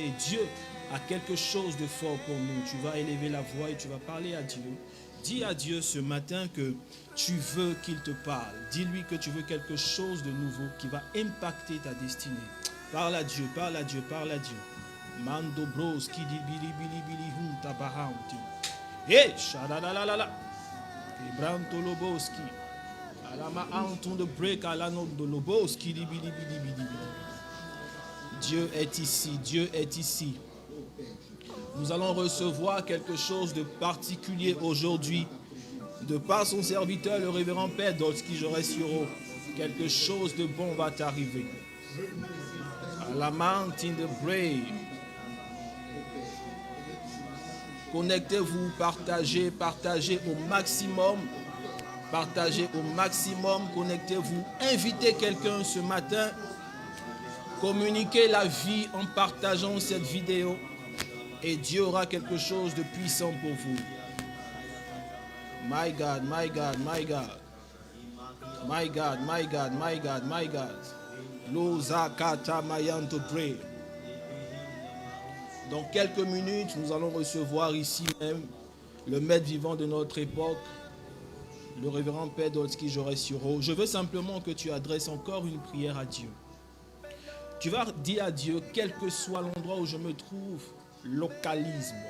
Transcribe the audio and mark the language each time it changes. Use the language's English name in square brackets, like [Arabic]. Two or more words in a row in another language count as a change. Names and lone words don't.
[French] Et Dieu a quelque chose de fort pour nous. Tu vas élever la voix et tu vas parler à Dieu. Dis à Dieu ce matin que tu veux qu'il te parle. Dis-lui que tu veux quelque chose de nouveau qui va impacter ta destinée. Parle à Dieu, parle à Dieu, parle à Dieu. Mando bros qui dit bili bili bili hum tabahanti. Eh, shadalalalala. Ebranto loboski. Alama anton de break alano de loboski di bili bili bili bili. Dieu est ici, Dieu est ici. Nous allons recevoir quelque chose de particulier aujourd'hui. De par son serviteur, le révérend Père Dolski Joresuro, quelque chose de bon va t'arriver. À la mountain de Bray. Connectez-vous, partagez, partagez au maximum. Partagez au maximum, connectez-vous. Invitez quelqu'un ce matin. Communiquez la vie en partageant cette vidéo. Et Dieu aura quelque chose de puissant pour vous. [English] My God, my God, my God. My God, my God, my God, my God. [French] Dans quelques minutes, nous allons recevoir ici même le maître vivant de notre époque, le révérend Père Dolski Joret-Siro. Je veux simplement que tu adresses encore une prière à Dieu. Tu vas dire à Dieu, quel que soit l'endroit où je me trouve, localise-moi.